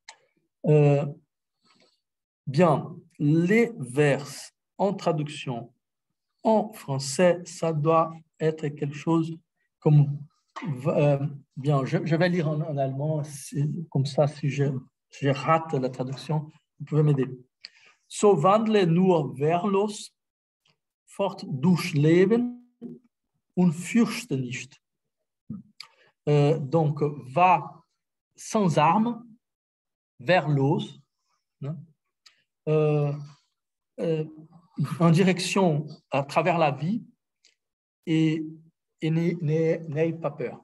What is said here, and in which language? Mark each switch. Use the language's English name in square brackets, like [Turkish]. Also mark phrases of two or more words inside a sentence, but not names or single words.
[French] Bien, les vers en traduction en français, ça doit être quelque chose comme... bien, je vais lire en allemand, comme ça, si je rate la traduction, vous pouvez m'aider. [German] So wandle nur wehrlos fort durch Leben und fürchte nicht. [French] Donc, va sans armes, wehrlos, en direction à travers la vie et n'aie pas peur.